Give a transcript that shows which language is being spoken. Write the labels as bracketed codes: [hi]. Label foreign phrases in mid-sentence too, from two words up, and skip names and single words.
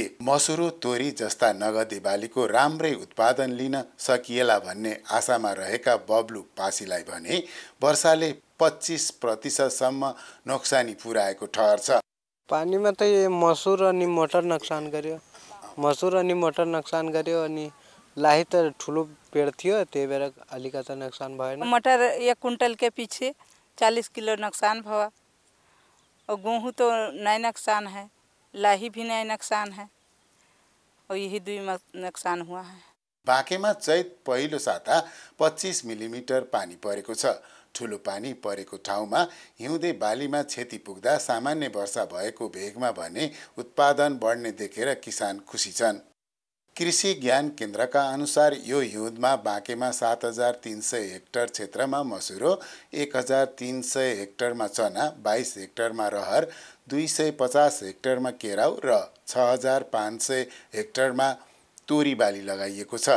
[ne] मसुरो तोरी जस्ता नगदे बालीको राम्रै उत्पादन लिन सकिएला भन्ने आशामा रहेका बब्लु पासीलाई भने वर्षाले 25% नोक्सानी पुर्याएको ठहर छ। पानीमा त मसुर अनि मटर नोक्सान गर्यो। मसुर अनि मटर नोक्सान गर्यो अनि लाही त ठुलो पेड़ थियो, त्यही भएर अलिकति नुकसान भएन। [hi] मटर 1 कुंटल के पीछे 40 किलो नुकसान भवा और गेहूँ तो नहीं नुकसान है, लाही भी नहीं नुकसान है और यही 2 नुकसान हुआ है। [ne] बाँकेमा चैत पहिलो साता 25 मिलिमिटर पानी परेको छ। ठुलो पानी परेको ठाउँमा हिउँदे बालीमा क्षति पुग्दा सामान्य वर्षा भएको भेगमा भने उत्पादन बढ्ने देखेर किसान खुसी छन्। कृषि ज्ञान केन्द्रका अनुसार यो हिउँदमा बाँकेमा 7300 हेक्टर क्षेत्रमा मसुरो, 1300 हेक्टरमा चना, 22 हेक्टरमा रहर, 250 हेक्टरमा केराउ र 6500 हेक्टरमा तोरी बाली लगाइएको छ।